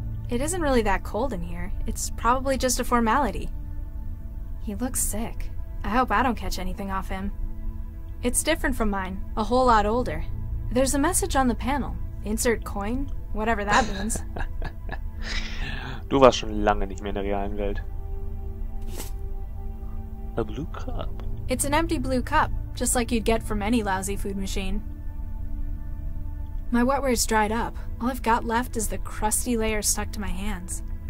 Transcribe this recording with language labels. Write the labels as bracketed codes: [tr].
[en] It isn't really that cold in here. It's probably just a formality. He looks sick. I hope I don't catch anything off him. It's different from mine, a whole lot older. There's a message on the panel. Insert coin? Whatever that means. [de] Du warst schon lange nicht mehr in der realen Welt. [en] A blue cup. It's an empty blue cup, just like you'd get from any lousy food machine. My wetware's dried up. All I've got left is the crusty layer stuck to my hands.